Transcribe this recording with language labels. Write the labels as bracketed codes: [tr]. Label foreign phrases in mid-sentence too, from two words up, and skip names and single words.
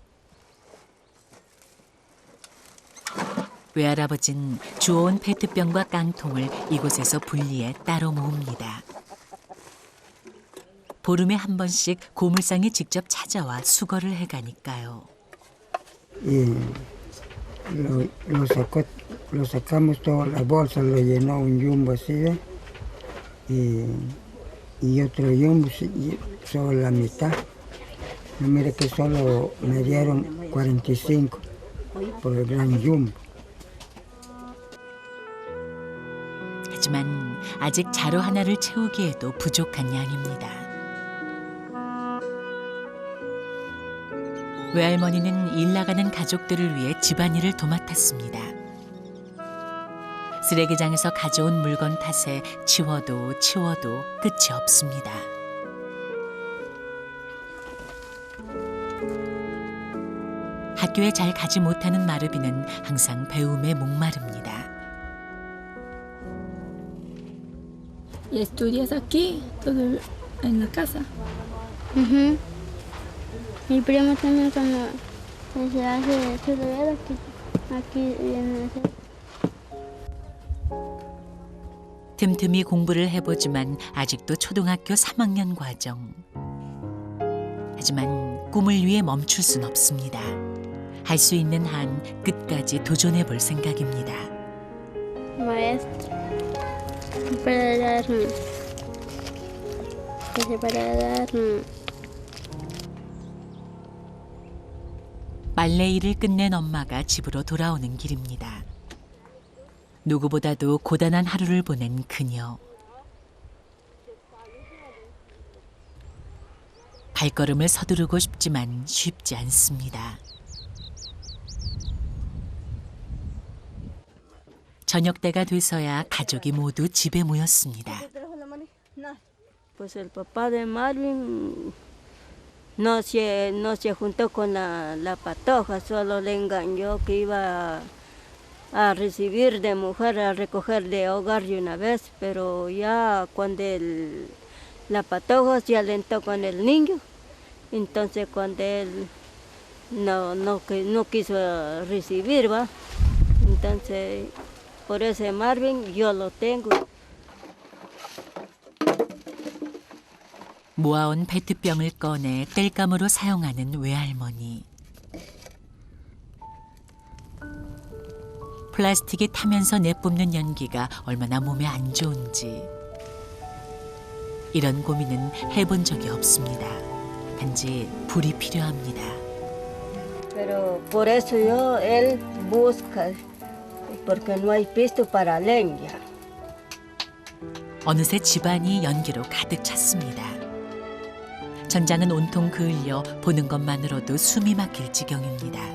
[ko] 외할아버진 주워온 페트병과 깡통을 이곳에서 분리해 따로 모읍니다. 보름에 한 번씩 고물상에 직접 찾아와 수거를 해가니까요. [es] Y lo sacamos toda la bolsa, lo llenó un jumbo así, ¿ve? Y otro jumbo solo la mitad. No, mire que solo me dieron 45 por el gran jumbo. [ko] 하지만 아직 자루 하나를 채우기에도 부족한 양입니다. 외할머니는 일 나가는 가족들을 위해 집안일을 도맡았습니다. 쓰레기장에서 가져온 물건 탓에 치워도 끝이 없습니다. 학교에 잘 가지 못하는 마르비는 항상 배움에 목마릅니다. [es] ¿Y estudias aquí, todo en la casa? Ujú. Mi primo también cuando se hace estudiar aquí viene a hacer. [ko] 틈틈이 공부를 해보지만 아직도 초등학교 3학년 과정. 하지만 꿈을 위해 멈출 순 없습니다. 할 수 있는 한 끝까지 도전해 볼 생각입니다. [es] Maestro, para darme, para darme. [ko] 빨래 일을 끝낸 엄마가 집으로 돌아오는 길입니다. 누구보다도 고단한 하루를 보낸 그녀. 발걸음을 서두르고 싶지만 쉽지 않습니다. 저녁 때가 돼서야 가족이 모두 집에 모였습니다. [es] Pues el papá de Marvin no se juntó con la patoja, solo le engañó que iba a recibir de mujer, a recoger de hogar de una vez, pero ya cuando la patoja se alentó con el niño, entonces cuando él no quiso recibir, ¿va? Entonces por ese Marvin yo lo tengo. [ko] 모아온 페트병을 꺼내 땔감으로 사용하는 외할머니. 플라스틱이 타면서 내뿜는 연기가 얼마나 몸에 안 좋은지. 이런 고민은 해본 적이 없습니다. 단지 불이 필요합니다. [es] Pero por eso él busca, porque no hay pisto para leña. [ko] 어느새 집안이 연기로 가득 찼습니다. 전장은 온통 그을려 보는 것만으로도 숨이 막힐 지경입니다.